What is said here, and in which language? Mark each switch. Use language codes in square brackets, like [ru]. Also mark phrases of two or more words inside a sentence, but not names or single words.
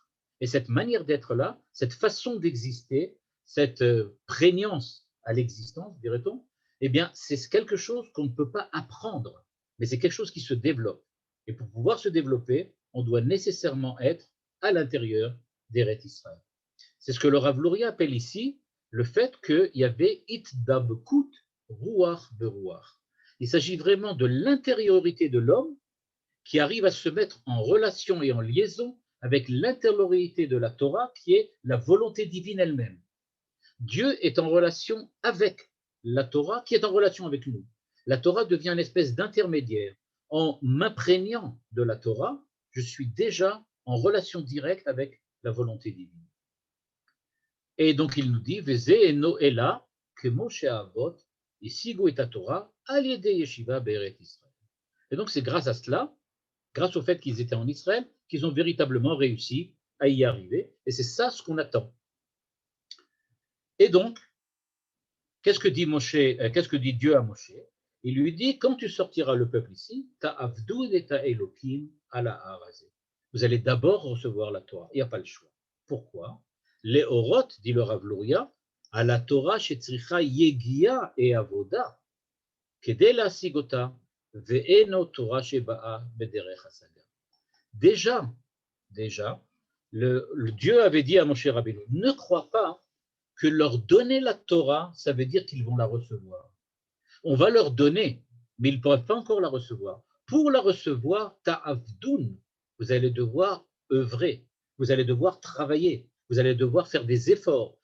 [fr] Et cette manière d'être-là, cette façon d'exister, cette prégnance à l'existence, dirait-on, eh bien, c'est quelque chose qu'on ne peut pas apprendre, mais c'est quelque chose qui se développe. Et pour pouvoir se développer, on doit nécessairement être à l'intérieur d'Eret Israël. C'est ce que le Rav Luria appelle ici le fait qu'il y avait [he] התדבקות רוח ברוח. [fr] Il s'agit vraiment de l'intériorité de l'homme qui arrive à se mettre en relation et en liaison avec l'intériorité de la Torah qui est la volonté divine elle-même. Dieu est en relation avec la Torah qui est en relation avec nous. La Torah devient une espèce d'intermédiaire. En m'imprégnant de la Torah, je suis déjà en relation directe avec la volonté divine. Et donc il nous dit, [he] וזה אינו אלא כמו שאבות השיגו את תורה על ידי ישיבה בארץ ישראל. [fr] Et donc c'est grâce à cela, grâce au fait qu'ils étaient en Israël, qu'ils ont véritablement réussi à y arriver. Et c'est ça ce qu'on attend. Et donc, qu'est-ce que dit Dieu à Moshe? Il lui dit, quand tu sortiras le peuple ici, [he] תעבדו את ה אלוקים על ההר הזה. [fr] Vous allez d'abord recevoir la Torah. Il n'y a pas le choix. Pourquoi? Les Orot, dit le Rav Luria, à la Torah [he] שצריכה יגיעה ועבודה, כדי להשיגה, ואינה תורה שבאה בדרך השגה. [fr] Déjà, le Dieu avait dit à Moshe Rabbeinu, ne crois pas que leur donner la Torah, ça veut dire qu'ils vont la recevoir. On va leur donner, mais ils ne pourraient pas encore la recevoir. Pour la recevoir, ta'avdoun, vous allez devoir œuvrer, vous allez devoir travailler, vous allez devoir faire des efforts.